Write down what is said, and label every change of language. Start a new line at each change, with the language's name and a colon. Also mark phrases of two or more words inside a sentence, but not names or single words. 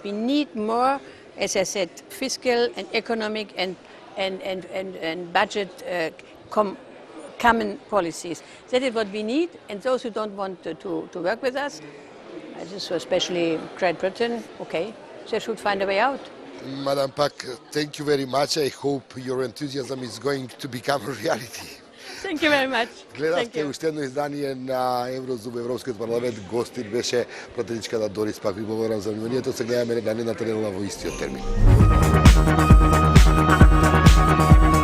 English: We need more, as I said, fiscal and economic and budget common policies. That is what we need. And those who don't want to work with us, especially Great Britain, okay, they should find a way out. Madam Pak, thank you very much. I hope your enthusiasm is going to become a reality. Thank you very much.
Macedonian: Гледахте уште едно издание на Еврозум, Европскиот парламент. Гостин беше пратеничката Дорис. Пак ви благодарам за вниманието. Се гледаме на наредната недела во истиот термин.